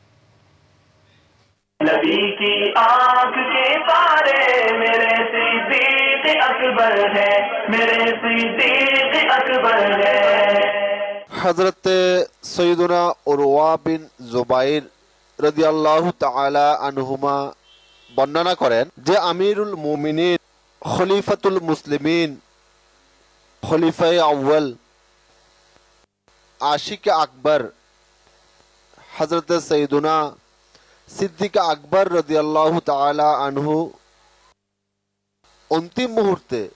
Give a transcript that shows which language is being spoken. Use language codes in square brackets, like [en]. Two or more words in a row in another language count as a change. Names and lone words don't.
[ur] نبی کی آنکھ کے تارے میرے صدیق اکبر ہے میرے صدیق اکبر ہے. حضرت سیدنا عروہ بن زبیر [ar] رضی اللہ تعالی عنہما [bn] বর্ণনা করেন যে আমিরুল মুমিনিন খলিফাতুল মুসলিমিন খলিফায়ে আউয়াল আশিক আকবর হযরত সৈয়দনা সিদ্দিক আকবর [ar] رضي الله تعالى عنه [bn] অন্তিম মুহূর্তে